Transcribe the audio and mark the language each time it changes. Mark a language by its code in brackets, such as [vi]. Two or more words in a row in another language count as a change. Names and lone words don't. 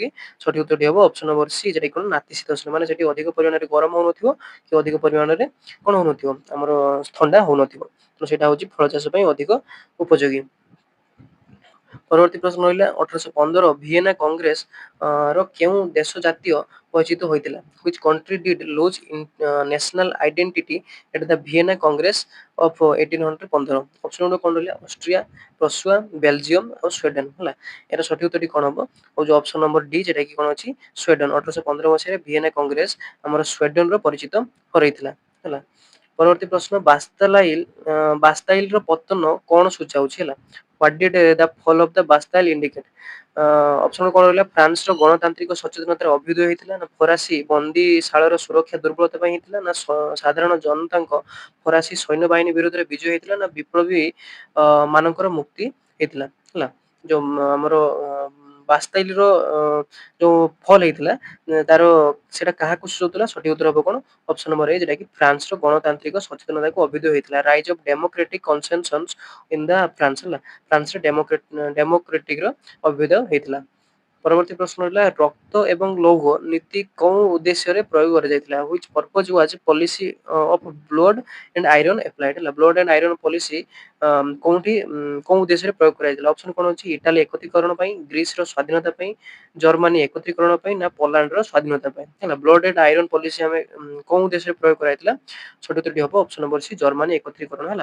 [or] ସଠିକ ଉତ୍ତରଟି ହେବ [en] option number C, [or] ଯେଟା କ'ଣ ନାତିଶୀତୋଷ୍ଣ, ମାନେ ସେଠି ଅଧିକ ପରିମାଣରେ ଗରମ ହଉନଥିବ କି ଅଧିକ ପରିମାଣରେ କ'ଣ ହଉନଥିବ ଆମର ଥଣ୍ଡା ହଉନଥିବ। ତ ସେଇଟା ହଉଛି ଫଳ ଚାଷ ପାଇଁ ଅଧିକ ଉପଯୋଗୀ। ପରବର୍ତ୍ତୀ ପ୍ରଶ୍ନ ରହିଲା 1815 ଭିଏନା କଂଗ୍ରେସ ର କେଉଁ ଦେଶ ଜାତୀୟ ପରିଚିତ ହୋଇଥିଲା? [en] Which country did lose national identity at the Vienna Congress of 1815? [or] ଅପସନ ଗୁଡିକ କ'ଣ ରହିଲା? ଅଷ୍ଟ୍ରିଆ, ପ୍ରସୁଆ, ବେଲଜିୟମ ଆଉ ସ୍ୱିଡେନ ହେଲା। ଏହାର ସଠିକ ଉତ୍ତରଟି କ'ଣ ହବ? ହଉଛି [en] option number D, [or] ଯେଟା କି କ'ଣ ଅଛି ସ୍ୱିଡେନ। 1815 ମସିହାରେ ଭିଏନା କଂଗ୍ରେସ ଆମର ସ୍ୱିଡେନର ପରିଚିତ କରାଇଥିଲା ହେଲା। ପରବର୍ତ୍ତୀ ପ୍ରଶ୍ନ ବାସ୍ତାଇଲର ପତନ କ'ଣ ସୂଚାଉଛି ହେଲା? [en] What did the fall of the Bastille indicate? [or] ଅପସନ କ'ଣ ରହିଲା? ଫ୍ରାନ୍ସର ଗଣତାନ୍ତ୍ରିକ ସଚେତନତାର ଅଭ୍ୟୁଦୟ ହେଇଥିଲା, ନା ଫରାସୀ ବନ୍ଦୀଶାଳର ସୁରକ୍ଷା ଦୁର୍ବଳତା ପାଇଁ ହେଇଥିଲା, ନା ସାଧାରଣ ଜନତାଙ୍କ ଫରାସୀ ସୈନ୍ୟବାହିନୀ ବିରୋଧରେ ବିଜୟ ହେଇଥିଲା, ନା ବିପ୍ଳବୀ ମାନଙ୍କର ମୁକ୍ତି ହେଇଥିଲା ହେଲା। ଯୋଉ ଆମର ବାସ୍ତାଇଲର ଯୋଉ ଫଲ୍ ହେଇଥିଲା ତାର ସେଟା କାହାକୁ ସୂଚାଉଥିଲା? ସଠିକ ଉତ୍ତର ହବ କ'ଣ? [en] option number A, [or] ଯେଟା କି ଫ୍ରାନ୍ସର ଗଣତାନ୍ତ୍ରିକ ସଚେତନତାକୁ ଅଭ୍ୟୁଦୟ ହେଇଥିଲା। [en] rise of democratic consensus in the France ହେଲା। [or] ଫ୍ରାନ୍ସରେ ଡେମୋକ୍ରେଟିକର ଅଭ୍ୟୁଦୟ ହେଇଥିଲା। ପରବର୍ତ୍ତୀ ପ୍ରଶ୍ନ ହେଲା ରକ୍ତ ଏବଂ ଲୌହ ନୀତି କୋଉ ଉଦ୍ଦେଶ୍ୟରେ ପ୍ରୟୋଗ କରାଯାଇଥିଲା? [en] Which purpose was policy of blood and iron applied ହେଲା? blood and iron policy [or] କୋଉ ଉଦ୍ଦେଶ୍ୟରେ ପ୍ରୟୋଗ କରାଯାଇଥିଲା? ଅପସନ କ'ଣ ଅଛି? ଇଟାଲୀ ଏକତ୍ରୀକରଣ ପାଇଁ, ଗ୍ରୀସର ସ୍ୱାଧୀନତା ପାଇଁ, ଜର୍ମାନୀ ଏକତ୍ରୀକରଣ ପାଇଁ, ନା ପୋଲାଣ୍ଡର ସ୍ୱାଧୀନତା ପାଇଁ ହେଲା? [en] blood and iron policy [or] ଆମେ କୋଉ ଉଦ୍ଦେଶ୍ୟରେ ପ୍ରୟୋଗ କରାଯାଇଥିଲା? ସଠିକ ଉତ୍ତରଟି ହେବ [en] option number C, [or] ଜର୍ମାନୀ ଏକତ୍ରୀକରଣ ହେଲା।